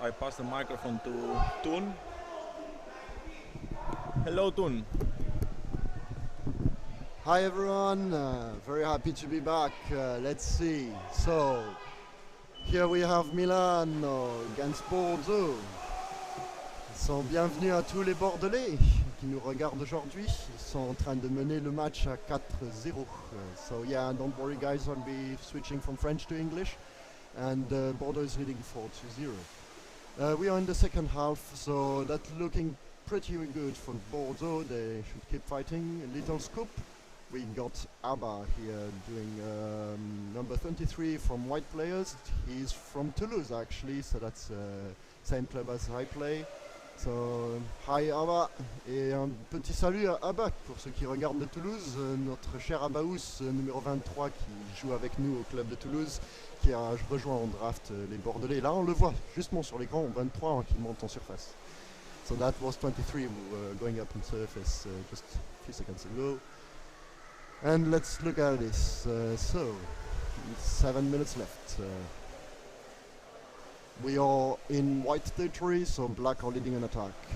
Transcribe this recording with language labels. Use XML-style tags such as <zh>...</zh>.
<en>I pass the microphone to Toon. Hello, Toon. Hi everyone, very happy to be back. Let's see. So, here we have Milano against Bordeaux.</en> <fr>So, bienvenue à tous les Bordelais qui nous regardent aujourd'hui. Ils sont en train de mener le match à 4-0.</fr> <en>So yeah, don't worry guys, I'll be switching from French to English. And Bordeaux is leading 4-0. We are in the second half, so that's looking pretty good for Bordeaux. They should keep fighting. A little scoop. We got Abba here doing number 23 from White Players. He's from Toulouse actually, so that's same club as I play. So, hi Abba,</en> <fr>et un petit salut à Abba pour ceux qui regardent de Toulouse, notre cher Abaous, numéro 23 qui joue avec nous au club de Toulouse, qui a rejoint en draft les Bordelais. Là on le voit justement sur l'écran, 23 qui monte en surface.</fr> <en>So that was 23 who were going up on surface just a few seconds ago. And let's look at this. So, 7 minutes left. We are in white territory, so black are leading an attack.</en>